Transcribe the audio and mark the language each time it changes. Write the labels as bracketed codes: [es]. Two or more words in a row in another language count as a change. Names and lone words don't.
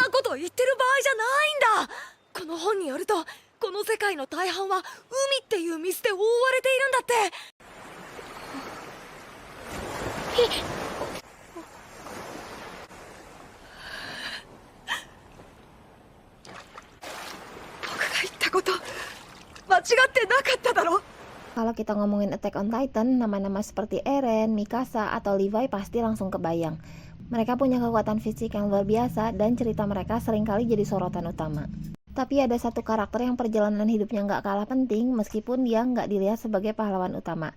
[ja] と言ってる場合じゃないんだ。この本によると、この世界の大半は海っていう水で覆われているんだって。僕が言ったこと間違ってなかっただろ。 [id] Kalau kita ngomongin Attack on Titan, nama-nama seperti Eren, Mikasa, atau Levi pasti langsung kebayang. Mereka punya kekuatan fisik yang luar biasa dan cerita mereka seringkali jadi sorotan utama. Tapi ada satu karakter yang perjalanan hidupnya nggak kalah penting meskipun dia nggak dilihat sebagai pahlawan utama.